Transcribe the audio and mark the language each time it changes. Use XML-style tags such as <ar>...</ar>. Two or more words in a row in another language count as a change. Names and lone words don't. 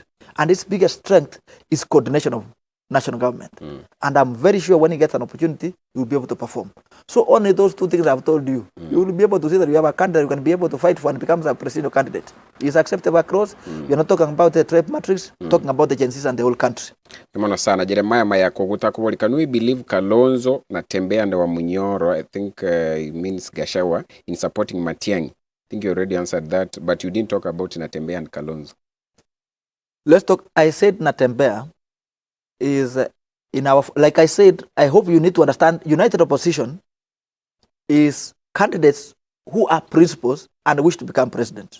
<en>And his biggest strength is coordination of national government. And I'm very sure when he gets an opportunity, he will be able to perform. So only those two things I've told you, you will be able to see that you have a candidate you can be able to fight for and becomes a presidential candidate. He's acceptable across. We're not talking about the tribe matrix, talking about the agencies and the whole country.</en> <guz>Kimano sana Jeremiah Mayako gutakuboli.</guz> <en>Can we believe Kalonzo na Tembea and Wamunyoro, I think it means Gashawa, in supporting Matiang'i? I think you already answered that, but you didn't talk about Natembea and Kalonzo. Let's talk. I said Natembea is in our, like I said, I hope you need to understand, united opposition is candidates who are principals and wish to become president.</en>